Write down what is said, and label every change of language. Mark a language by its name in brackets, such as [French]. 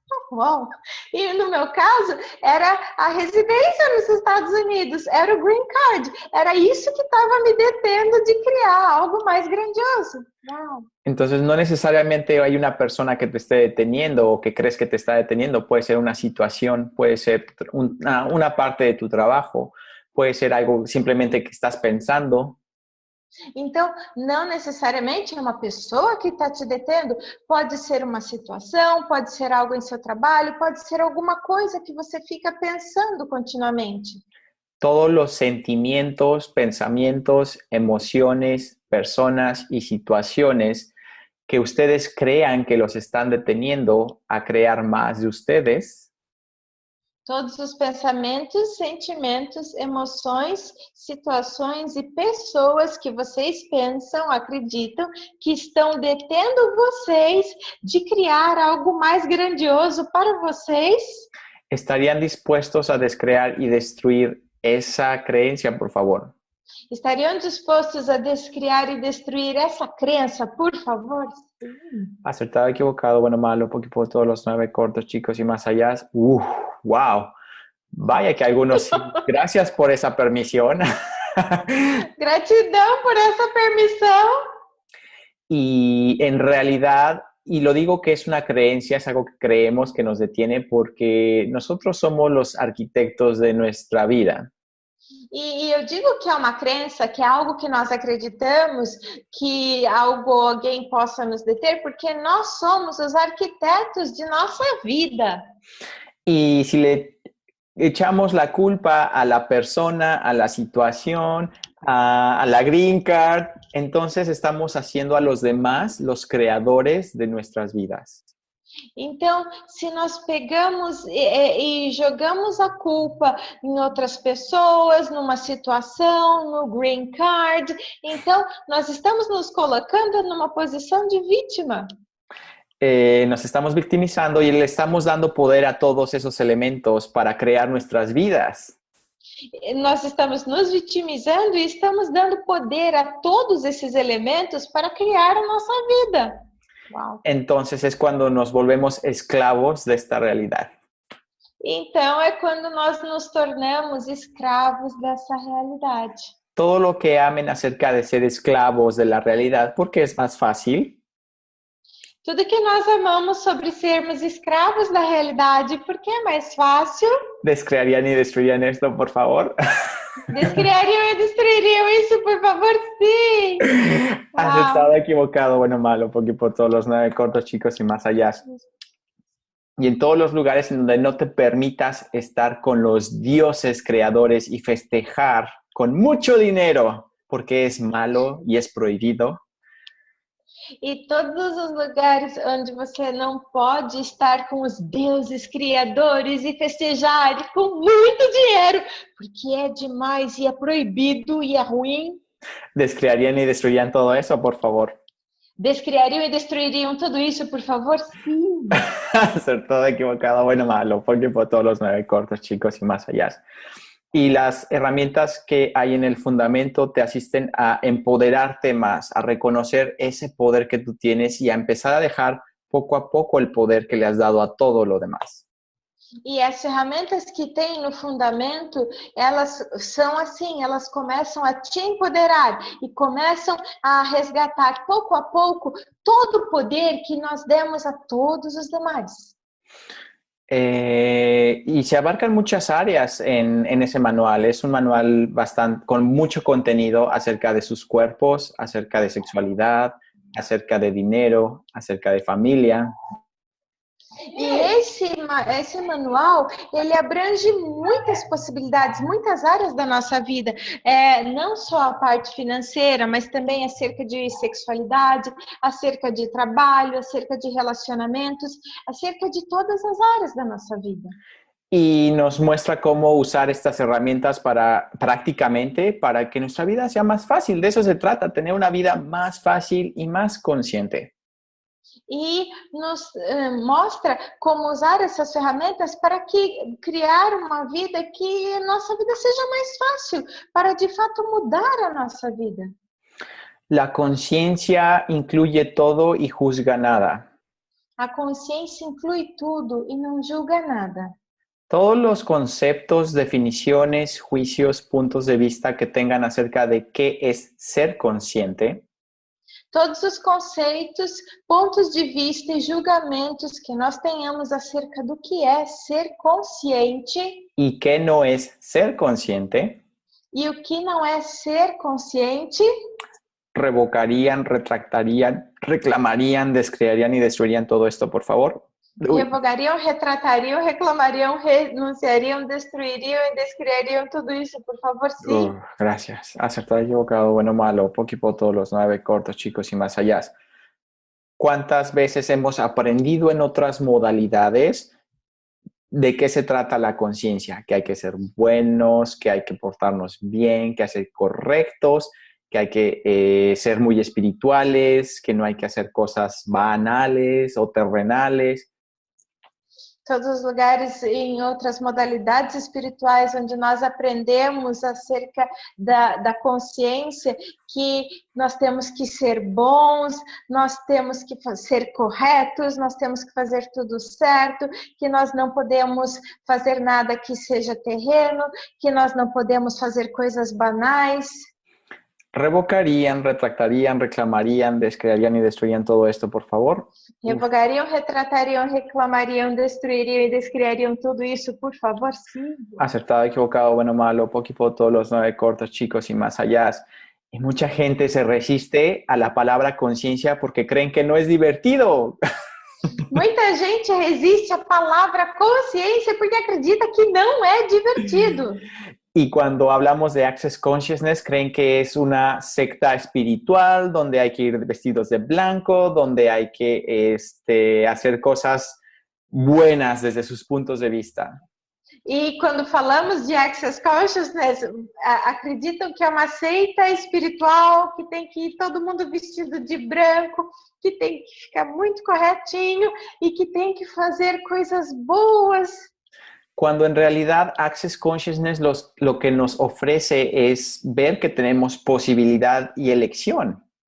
[Portuguese] Uau. E no meu caso, era a residência nos Estados Unidos, era o green card. Era isso que estava me detendo de criar algo mais grandioso. Wow. [Spanish] Entonces, no necesariamente hay una persona que te esté deteniendo o que crees que te está deteniendo. Puede ser una situación, puede ser una parte de tu trabajo, puede ser algo simplemente que estás pensando. [Portuguese] Então, não necessariamente é uma pessoa que está te detendo, pode ser uma situação, pode ser algo em seu trabalho, pode ser alguma coisa que você fica pensando continuamente. [Spanish] Todos los sentimientos, pensamientos, emociones, personas y situaciones que ustedes crean que los están deteniendo a crear más de ustedes, [Portuguese] Todos os pensamentos, sentimentos, emoções, situações e pessoas que vocês pensam, acreditam, que estão detendo vocês de criar algo mais grandioso para vocês, [Spanish] ¿estarían dispuestos a descrear y destruir esa creencia, por favor? [Portuguese] estariam dispostos a descriar e destruir essa crença, por favor? [Spanish] Acertado, equivocado, bueno, malo, poquito, todos los 9 cortos, chicos y más allá. Wow. Vaya que algunos sí. Gracias por esa permisión. [Portuguese] Gratidão por essa permissão. [Spanish] Y en realidad, y lo digo que es una creencia, es algo que creemos que nos detiene porque nosotros somos los arquitectos de nuestra vida. [Portuguese] E eu digo que é uma crença, que é algo que nós acreditamos, que alguém possa nos deter, porque nós somos os arquitetos de nossa vida. [Spanish] Y si le echamos la culpa a la persona, a la situación, a la green card, entonces estamos haciendo a los demás los creadores de nuestras vidas. [Portuguese] Então, se nós pegamos e jogamos a culpa em outras pessoas, numa situação, no green card, então nós estamos nos colocando numa posição de vítima. [Spanish] Nos estamos victimizando y le estamos dando poder a todos esos elementos para crear nuestras vidas. [Portuguese] Nós estamos nos vitimizando e estamos dando poder a todos esses elementos para criar a nossa vida. Wow. [Spanish] Entonces es cuando nos volvemos esclavos de esta realidad. [Portuguese] Então é quando nós nos tornamos escravos dessa realidade. [Spanish] Todo lo que amen acerca de ser esclavos de la realidad, porque es más fácil. [Portuguese] Tudo que nós amamos sobre sermos escravos da realidade, porque é mais fácil. [Spanish] ¿Descrearían y destruirían esto, por favor? [Portuguese] Descriariam e destruiriam isso, por favor, sim. [Spanish] Acertado, equivocado, bueno, malo, porque por todos los 9 cortos, chicos y más allá. Y en todos los lugares en donde no te permitas estar con los dioses creadores y festejar con mucho dinero, porque es malo y es prohibido. [Portuguese] E todos os lugares onde você não pode estar com os deuses criadores e festejar com muito dinheiro, porque é demais e é proibido e é ruim. [Spanish] ¿Descrearían y destruirían todo eso, por favor? [Portuguese] Descriariam e destruiriam tudo isso, por favor? Sim. [Spanish] Acertado, equivocado, bueno, malo, porque por todos los 9 cortos, chicos y más allá. Y las herramientas que hay en el fundamento te asisten a empoderarte más, a reconocer ese poder que tú tienes y a empezar a dejar poco a poco el poder que le has dado a todo lo demás. [Portuguese] E as ferramentas que tem no fundamento, elas são assim, elas começam a te empoderar e começam a resgatar pouco a pouco todo o poder que nós demos a todos os demais. [Spanish] Y se abarcan muchas áreas en ese manual. Es un manual con mucho contenido acerca de sus cuerpos, acerca de sexualidad, acerca de dinero, acerca de familia. [Portuguese] E esse manual, ele abrange muitas possibilidades, muitas áreas da nossa vida. Não só a parte financeira, mas também acerca de sexualidade, acerca de trabalho, acerca de relacionamentos, acerca de todas as áreas da nossa vida. [Spanish] Y nos muestra cómo usar estas herramientas prácticamente para que nuestra vida sea más fácil. De eso se trata, tener una vida más fácil y más consciente. [Portuguese] E nos mostra como usar essas ferramentas para criar uma vida que a nossa vida seja mais fácil, para de fato mudar a nossa vida. [Spanish] La conciencia incluye todo y juzga nada. [Portuguese] A consciência inclui tudo e não julga nada. [Spanish] Todos los conceptos, definiciones, juicios, puntos de vista que tengan acerca de qué es ser consciente, [Portuguese] todos os conceitos, pontos de vista e julgamentos que nós tenhamos acerca do que é ser consciente [Spanish] y qué no es ser consciente, [Portuguese] e o que não é ser consciente, [Spanish] revocarían, retractarían, reclamarían, descrearían y destruirían todo esto, por favor? Uy. [Portuguese] Revogariam, retratariam, reclamariam, renunciariam, destruiriam e descriariam tudo isso, por favor, sim. [Spanish] Gracias. Acertado, equivocado, bueno, malo, Poquipo, todos los 9 cortos, chicos y más allá. ¿Cuántas veces hemos aprendido en otras modalidades de qué se trata la conciencia? Que hay que ser buenos, que hay que portarnos bien, que hay que ser correctos, que hay que ser muy espirituales, que no hay que hacer cosas banales o terrenales. [Portuguese] Todos os lugares em outras modalidades espirituais, onde nós aprendemos acerca da consciência, que nós temos que ser bons, nós temos que ser corretos, nós temos que fazer tudo certo, que nós não podemos fazer nada que seja terreno, que nós não podemos fazer coisas banais. [Spanish] ¿Revocarían, retractarían, reclamarían, descrearían y destruirían todo esto, por favor? [Portuguese] Revogariam, retratariam, reclamariam, destruiriam e descriariam tudo isso, por favor, sim. [Spanish] Acertado, equivocado, bueno, malo, Poquipo, todos los 9 cortos, chicos y más allá. Y mucha gente se resiste a la palabra conciencia porque creen que no es divertido. [Portuguese] Muita gente resiste à palavra consciência porque acredita que não é divertido. [Spanish] Y cuando hablamos de Access Consciousness, creen que es una secta espiritual donde hay que ir vestidos de blanco, donde hay que hacer cosas buenas desde sus puntos de vista. [Portuguese] E quando falamos de Access Consciousness, acreditam que é uma seita espiritual, que tem que ir todo mundo vestido de branco, que tem que ficar muito corretinho e que tem que fazer coisas boas. [Spanish] Cuando en realidad Access Consciousness lo que nos ofrece es ver que tenemos posibilidad y elección.